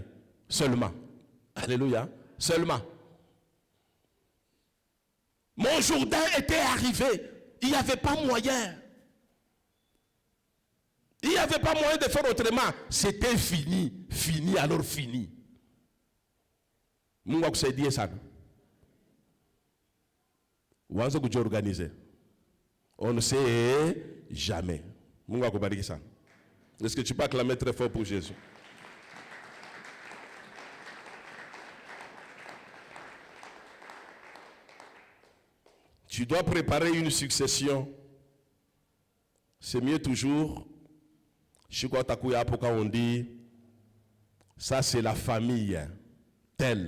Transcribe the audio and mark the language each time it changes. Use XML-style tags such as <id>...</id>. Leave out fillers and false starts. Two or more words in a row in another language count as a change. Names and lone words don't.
<fr>Seulement. Alléluia. Seulement. Mon Jourdain était arrivé. Il n'y avait pas moyen. Il n'y avait pas moyen de faire autrement. C'était fini. Fini, alors fini.</fr> <sw>Mungu akusaidie sana. Uanze kujiorganiser.</sw> <fr>On ne sait jamais.</fr> <sw>Mungu akubariki sana.</sw> <fr>Est-ce que tu peux acclamer très fort pour Jésus? Tu dois préparer une succession. C'est mieux toujours. On dit, ça c'est la famille telle.</fr>